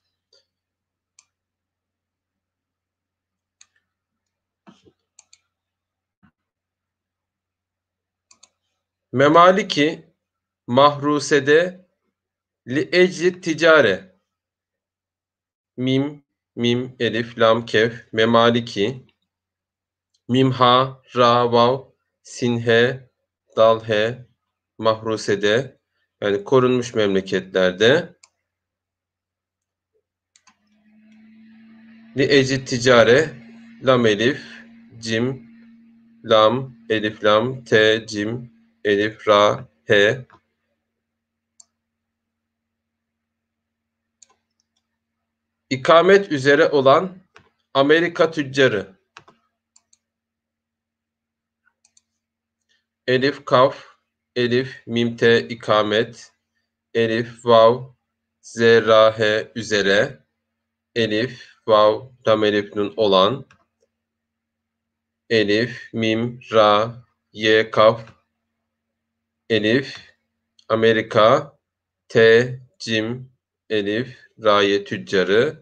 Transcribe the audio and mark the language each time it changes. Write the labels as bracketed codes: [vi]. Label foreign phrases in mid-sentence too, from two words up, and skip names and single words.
[tr] Memaliki mahrusede li ecli ticare. Mim, mim, elif, lam, kef, memaliki. Mim, ha, ra, vav, sin, he, dal, he, mahrusede, yani korunmuş memleketlerde. Li ecid ticare, lam, elif, cim, lam, elif, lam, te, cim, elif, ra, he. İkamet üzere olan Amerika tüccarı. Elif, kaf, elif, mim, te, ikamet, elif, vav, z, ra, he üzere, elif, vav, lam, elif, nun olan, elif, mim, ra, ye, kaf, elif, Amerika, te, cim, elif, raye tüccarı.